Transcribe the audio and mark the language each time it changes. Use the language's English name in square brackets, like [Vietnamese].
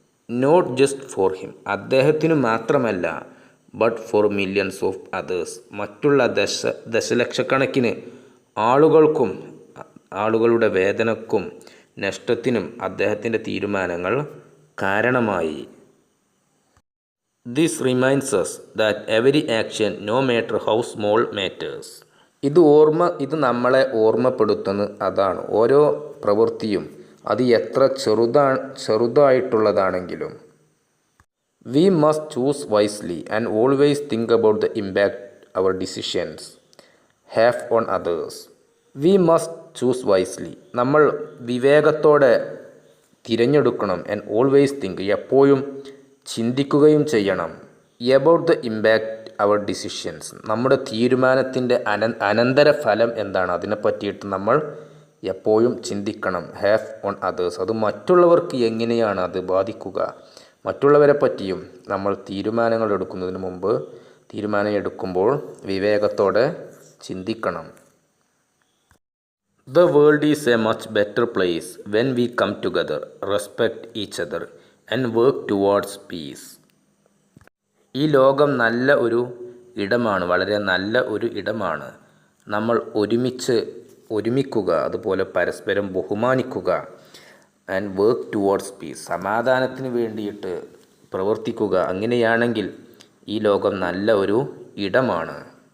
[English] not just for him, [Malayalam] അദ്ദേഹത്തിനു മാത്രമല്ല, [English] but for millions of others, [Malayalam] മറ്റുള്ള ദശലക്ഷക്കണക്കിന് ആളുകൾക്കും, ആളുകളുടെ വേദനക്കും നഷ്ടത്തിനും അദ്ദേഹത്തിൻ്റെ തീരുമാനങ്ങൾ കാരണമായി. [English] This reminds us that every action, no matter how small, matters. [Malayalam] ഇത് നമ്മളെ ഓർമ്മപ്പെടുത്തുന്നത് അതാണ്. ഓരോ പ്രവൃത്തിയും അത് എത്ര ചെറുതായിട്ടുള്ളതാണെങ്കിലും. [English] We must choose wisely and always think about the impact our decisions have on others. We must choose wisely. [Malayalam] നമ്മൾ വിവേകത്തോടെ തിരഞ്ഞെടുക്കണം. [English] and always think, [Malayalam] എപ്പോഴും ചിന്തിക്കുകയും ചെയ്യണം. [English] about the impact our decisions, [Malayalam] നമ്മുടെ തീരുമാനത്തിൻ്റെ അനന്തരഫലം എന്താണ്, അതിനെ പറ്റിയിട്ട് നമ്മൾ എപ്പോഴും ചിന്തിക്കണം. [English] have on others, [Malayalam] അത് മറ്റുള്ളവർക്ക് എങ്ങനെയാണ് അത് ബാധിക്കുക, മറ്റുള്ളവരെ പറ്റിയും നമ്മൾ തീരുമാനങ്ങൾ എടുക്കുന്നതിന് മുമ്പ്, തീരുമാനം എടുക്കുമ്പോൾ വിവേകത്തോടെ ചിന്തിക്കണം. [English] The world is a much better place when we come together, respect each other and work towards peace. [Malayalam] ഈ ലോകം നല്ല ഒരു ഇടമാണ്, വളരെ നല്ല ഒരു ഇടമാണ്. നമ്മൾ ഒരുമിക്കുക, അതുപോലെ പരസ്പരം ബഹുമാനിക്കുക. [English] and work towards peace, [Malayalam] സമാധാനത്തിന് വേണ്ടിയിട്ട് പ്രവർത്തിക്കുക. അങ്ങനെയാണെങ്കിൽ ഈ ലോകം നല്ല ഒരു ഇടമാണ്.